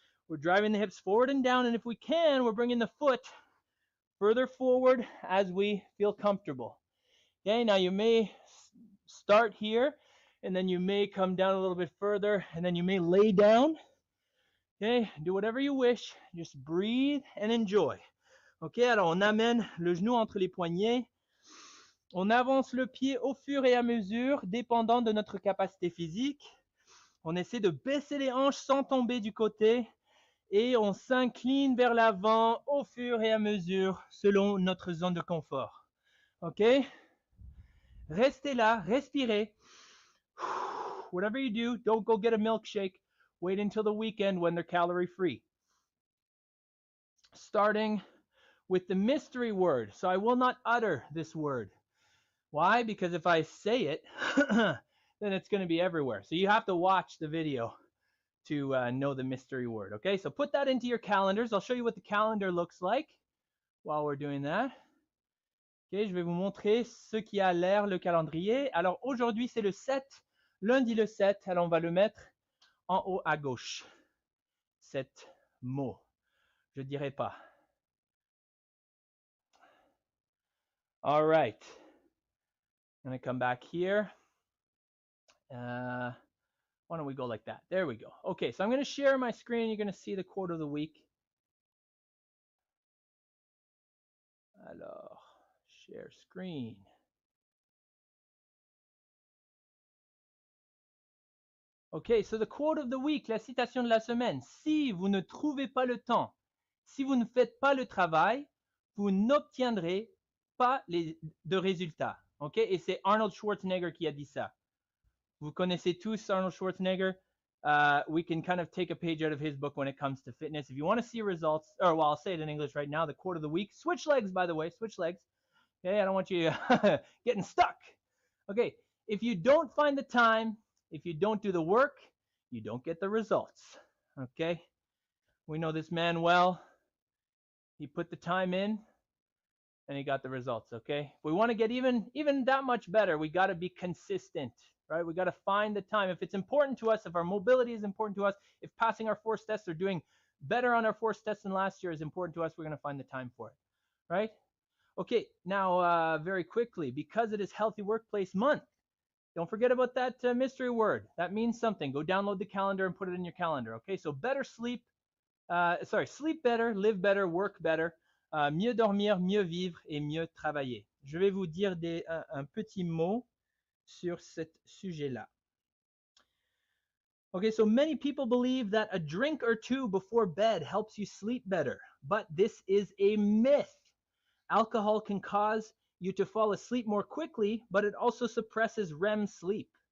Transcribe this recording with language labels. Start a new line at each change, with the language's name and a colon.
English: We're driving the hips forward and down, and if we can, we're bringing the foot further forward as we feel comfortable. Okay, now you may start here, and then you may come down a little bit further, and then you may lay down. Okay, do whatever you wish. Just breathe and enjoy.
French: Ok, alors on amène le genou entre les poignets. On avance le pied au fur et à mesure, dépendant de notre capacité physique. On essaie de baisser les hanches sans tomber du côté. Et on s'incline vers l'avant au fur et à mesure, selon notre zone de confort. Ok? Restez là, respirez.
English: Whatever you do, don't go get a milkshake. Wait until the weekend when they're calorie free. Starting with the mystery word. So I will not utter this word. Why? Because if I say it, then it's going to be everywhere. So you have to watch the video to know the mystery word. Okay, so put that into your calendars. I'll show you what the calendar looks like while we're doing that.
French: Okay, je vais vous montrer ce qui a l'air le calendrier. Alors aujourd'hui, c'est le 7, lundi le 7. Alors on va le mettre en haut à gauche. 7 mots. Je dirai pas.
English: All right. I'm going to come back here. Why don't we go like that? There we go. Okay, so I'm going to share my screen. You're going to see the quote of the week. Alors, share screen. Okay, so the quote of the week,
French: la citation de la semaine. Si vous ne trouvez pas le temps, si vous ne faites pas le travail, vous n'obtiendrez pas de résultats. Okay, et c'est Arnold Schwarzenegger qui a dit ça. Vous connaissez tous Arnold Schwarzenegger.
English: We can kind of take a page out of his book when it comes to fitness. If you want to see results, or well, I'll say it in English right now, the quote of the week. Switch legs, by the way, switch legs. Okay, I don't want you getting stuck. Okay, if you don't find the time, if you don't do the work, you don't get the results. Okay, we know this man well. He put the time in, and he got the results. Okay, if we want to get even that much better, we got to be consistent. Right? We got to find the time. If it's important to us, if our mobility is important to us, if passing our force tests or doing better on our force tests than last year is important to us, we're going to find the time for it. Right? Okay, now very quickly, because it is Healthy Workplace Month, don't forget about that mystery word. That means something. Go download the calendar and put it in your calendar. Okay, so better sleep, sleep better, live better, work better,
French: mieux dormir, mieux vivre et mieux travailler. Je vais vous dire un petit mot sur ce sujet-là.
English: Okay, so many people believe that a drink or two before bed helps you sleep better, but this is a myth. Alcohol can cause you to fall asleep more quickly, but it also suppresses REM sleep.